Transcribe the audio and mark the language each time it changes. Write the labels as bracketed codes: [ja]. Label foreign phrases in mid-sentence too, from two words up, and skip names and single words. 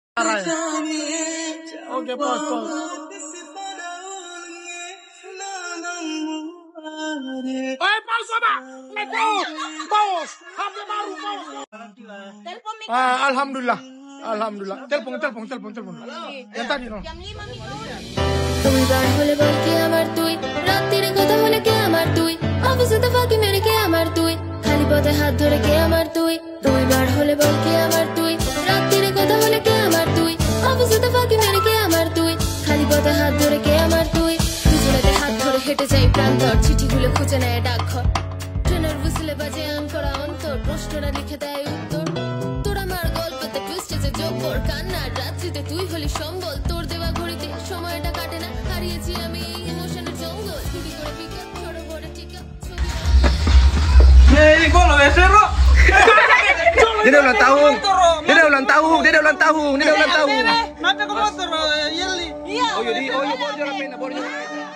[id] Oke, pos. Pos apa? Pos. HP baru, pos. Alhamdulillah. Telepon. Yang tadi, no. [bn] তুমি বার হলে বল কে আমার তুই, রাত্রিরে কথা হলে কে আমার তুই, অফিসে ফাঁকি মেরে কে আমার তুই, খালি পথে হাত ধরে কে আমার তুই। তুমি বার হলে বল কে আমার তুই, রাত্রিরে কথা হলে কে আমার তুই, অফিসে ফাঁকি মেরে কে আমার তুই, খালি পথে হাত ধরে কে আমার তুই। দুজনেতে হাত ধরে হেঁটে যাই প্রান্তর, চিঠিগুলো খুঁজে নেয় ডাকঘর, ট্রেনের হুইসেলে বাজে আন করা অন্তর, প্রশ্নটা লিখে দেয় উত্তর। তোর আমার গল্পতে টুইস্টে যে জব্বর কান্নার রাত্রিতে তুই হলি সম্বল, তোর দেওয়া ঘড়িতে সময়টা কাটে না, হারিয়েছি আমি এই ইমোশনের জঙ্গল। চুরি করে পিকআপ ছোট বড় টিকআপ [ms] Dia dah ulang tahun. Dia dah ulang tahun. Kenapa kau motor, Yeli? Oh, jadi, bawa dia orang main, bawa dia.